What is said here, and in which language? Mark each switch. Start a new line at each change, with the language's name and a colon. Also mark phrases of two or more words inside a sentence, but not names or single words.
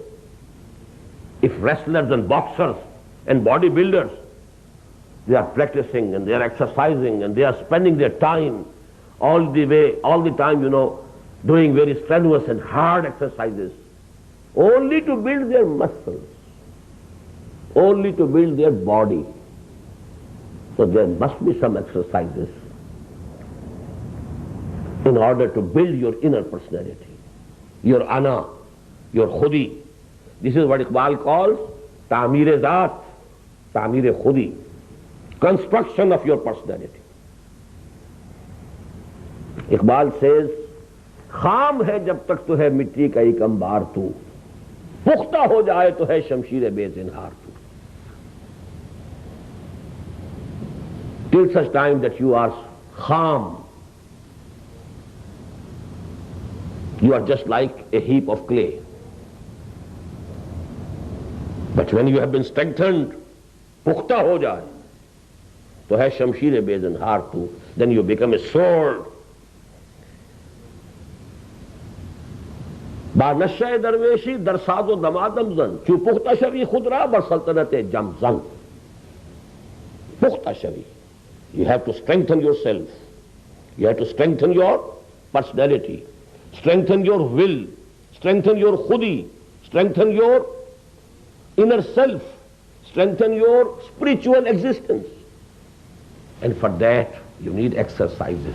English: If wrestlers and boxers and bodybuilders, they are practicing and they are exercising and they are spending their time all the time, doing very strenuous and hard exercises, only to build their muscles, only to build their body. So there must be some exercises in order to build your inner personality, your ana, your khudi. This is what Iqbal calls
Urdu: تعمیرِ ذات، تعمیرِ خودی,
English: construction of your personality. Iqbal says,
Urdu: خام ہے جب تک تو ہے مٹی کا ایک انبار تو، پختہ ہو جائے تو ہے شمشیرِ بے زنہار تو.
English: Till such time that you are kham, you are just like a heap of clay. But when you have been strengthened,
Urdu: پختہ ہو جائے، تو ہے شمشیرِ بے زنہار تو,
English: then you become a sword.
Persian: با نشہ درویشی در ساز و دمادم زن چو پختہ شوی خود را بر سلطنت جم زن. پختہ شوی.
English: You have to strengthen yourself. You have to strengthen your personality, strengthen your will, strengthen your khudi, strengthen your inner self, strengthen your spiritual existence. And for that you need exercises.